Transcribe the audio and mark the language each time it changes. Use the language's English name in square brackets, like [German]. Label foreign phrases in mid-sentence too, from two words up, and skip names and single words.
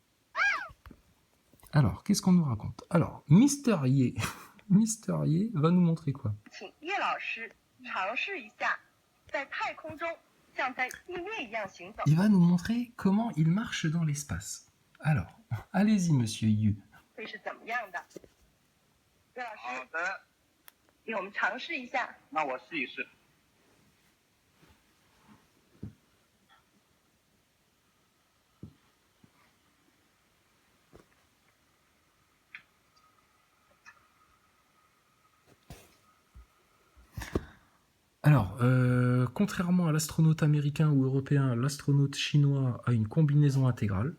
[French] Alors, qu'est-ce qu'on nous raconte? Alors, Mister Ye, Mister Ye va nous montrer quoi? Il va nous montrer comment il marche dans l'espace. Alors, allez-y, monsieur Yu. [Chinese] 好的，给我们尝试一下。那我试一试。 [French] Alors, contrairement à l'astronaute américain ou européen, l'astronaute chinois a une combinaison intégrale.